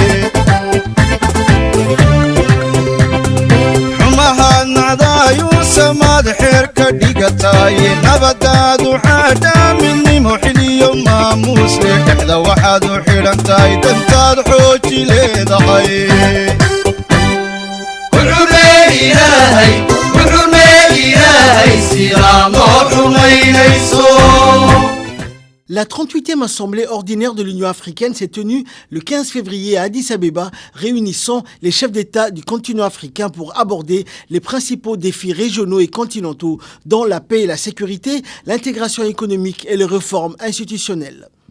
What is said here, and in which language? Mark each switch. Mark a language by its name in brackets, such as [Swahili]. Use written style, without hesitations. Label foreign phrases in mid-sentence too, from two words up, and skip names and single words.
[Somali] xumahaad nacdaayuu samaad xeerka dhigataye nabadaadu xaadhaa midnimo xiliyo maamuuse dhexda waxaad u xidhan tahay dantaad xooji leedahay ilaahay sidaa noo xurmaynayso. [French] La 38e Assemblée ordinaire de l'Union africaine s'est tenue le 15 février à Addis Abeba, réunissant les chefs d'État du continent africain pour aborder les principaux défis régionaux et continentaux, dont la paix et la sécurité, l'intégration économique et les réformes institutionnelles.